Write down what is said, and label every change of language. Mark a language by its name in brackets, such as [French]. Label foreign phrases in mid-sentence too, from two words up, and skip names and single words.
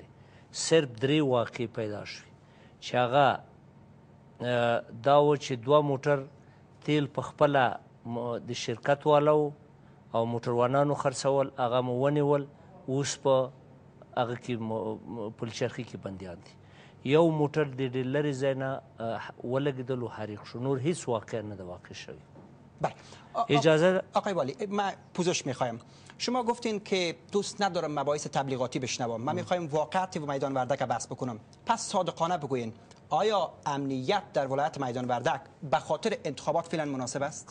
[Pashto] صرف 3 واقعې پیدا شوې چې هغه دا و چې 2 موټر تیل په خپله د شرکت والو او موټروانانو خرڅول هغه مو ونیول اوس په هغه کې پلچرخي کې بندیان دي یو موټر د ډېر لرې ځای نه ولګېدل و حریق شو نور هیچ واقع نه ده واقع شوی اجازه [Persian] آقای والی من پوزش میخوایم شما گفتین که دوست ندارم مباحث تبلیغاتی بشنوم من میخوایم واقعیت و میدان وردک بحث بکنم پس صادقانه بگوین آیا امنیت در ولایت میدان وردک به خاطر انتخابات فعلا مناسب است؟